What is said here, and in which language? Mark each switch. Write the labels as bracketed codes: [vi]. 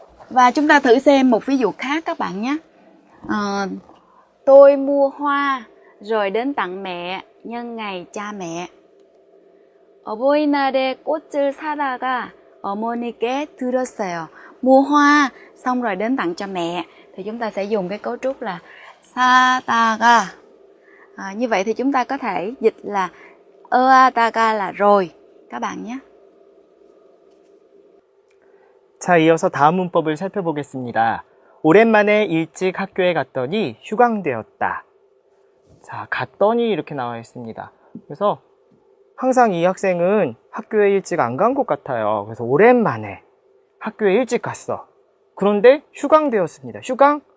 [vi] Và chúng ta thử xem một ví dụ khác các bạn nhé. Tôi mua hoa rồi đến tặng mẹ nhân ngày cha mẹ. [ko] 어버이날에 꽃을 사다가 어머니께 드렸어요. [vi] Mua hoa xong rồi đến tặng cho mẹ thì chúng ta sẽ dùng cái cấu trúc là 사다가. Như vậy thì chúng ta có thể dịch là 어다가 là rồi các bạn nhé. [ko] 자, 이어서 다음 문법을 살펴보겠습니다. 오랜만에 일찍 학교에 갔더니 휴강되었다. 자, 갔더니 이렇게 나와 있습니다. 그래서 항상 이 학생은 학교에 일찍 안 간 것 같아요. 그래서 오랜만에 학교에 일찍 갔어. 그런데 휴강되었습니다. 휴강?